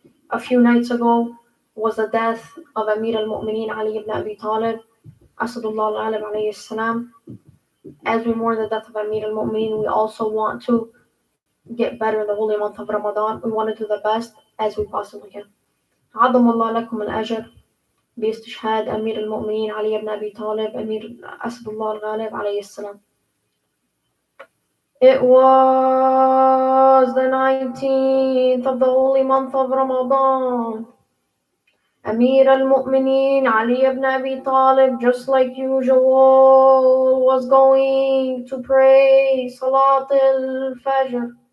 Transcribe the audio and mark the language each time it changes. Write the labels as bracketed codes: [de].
[en] A few nights ago was the death of Amir al-Mu'mineen Ali ibn Abi Talib, Asadullah al-Alim alayhi salam. As we mourn the death of Amir al-Mu'mineen, we also want to get better in the holy month of Ramadan. We want to do the best as we possibly can. [ar] عظم الله لكم الأجر باستشهاد أمير المؤمنين علي بن أبي طالب أمير أسد الله الغالب عليه السلام. [en] It was the 19th of the holy month of Ramadan. Amir al-Mu'mineen Ali ibn Abi Talib, just like usual, was going to pray Salat al-Fajr.